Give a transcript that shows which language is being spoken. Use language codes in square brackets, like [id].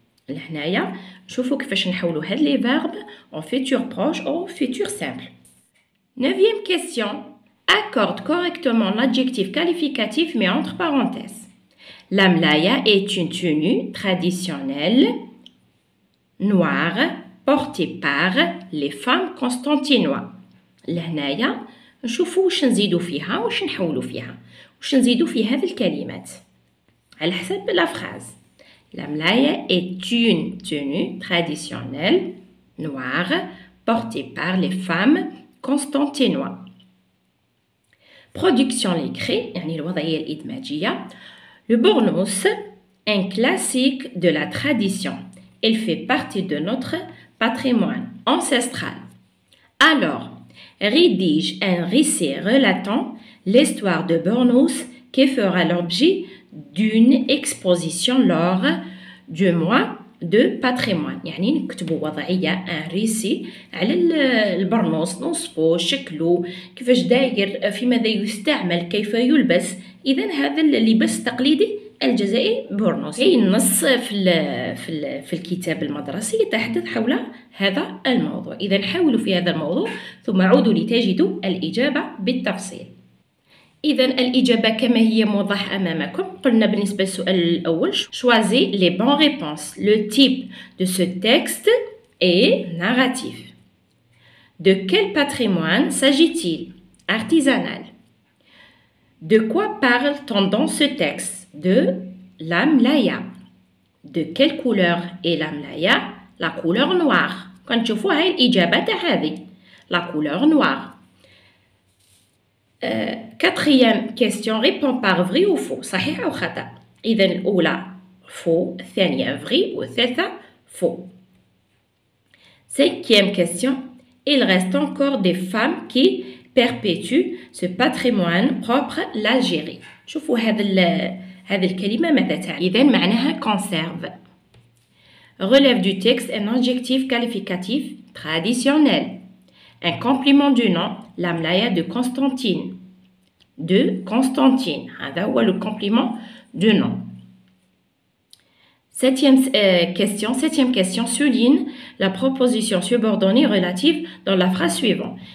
[ar] لهنايا شوفوا كيفاش نحولوا هاد [fr] les verbes en futur proche ou futur simple. Neuvième question. accorde correctement l'adjectif qualificatif mais entre parenthèses. La mlaya est une tenue traditionnelle noire portée par les femmes constantinois. [ar] لهنايا نشوفوا واش نزيدو فيها واش نحولو فيها واش نزيدو في هذه الكلمات على حسب لا فراز. [fr] La mlaya est une tenue traditionnelle noire portée par les femmes constantinois. Production l'écrit [ar] يعني الوضعية الإدماجية. [fr] Le bournous, un classique de la tradition. Il fait partie de notre patrimoine ancestral. Alors, rédige un récit relatant l'histoire de Bournous qui fera l'objet d'une exposition lors du mois de patrimoine. [ar] يعني نكتبوا وضعية un récit على البرنوس، نوصفوه شكله كيفاش داير، في ماذا يستعمل، كيف يلبس. إذا هذا اللباس التقليدي الجزائري بورنوس. أي النص في الكتاب المدرسي يتحدث حول هذا الموضوع. إذا حاولوا في هذا الموضوع ثم عودوا لتجدوا الإجابة بالتفصيل. إذا الإجابة كما هي موضحة أمامكم. قلنا بالنسبة للسؤال الأول [fr] choisissez les bonnes réponses. Le type de ce texte est narratif. De quel patrimoine s'agit-il? Artisanal. De quoi parle-t-on dans ce texte? De la mlaya. De quelle couleur est la mlaya? La couleur noire. [ar] كنشوفوا هاي الإجابة تاع هذه [fr] la couleur noire. Quatrième question, réponds par vrai ou faux. [ar] صحيح أو خطأ. إذا الأولى faux، الثانية vrai والثالثة faux. [fr] Cinquième question, il reste encore des femmes qui perpétuent ce patrimoine propre l'Algérie. [ar] شوفوا هذه الكلمة ماذا تعني. إذا معناها conserve. [fr] Relève du texte un adjectif qualificatif traditionnel. Un complément du nom, la mlaya de Constantine. De Constantine. [ar] هذا هو [fr] le complément du nom. Septième question, souligne la proposition subordonnée relative dans la phrase suivante.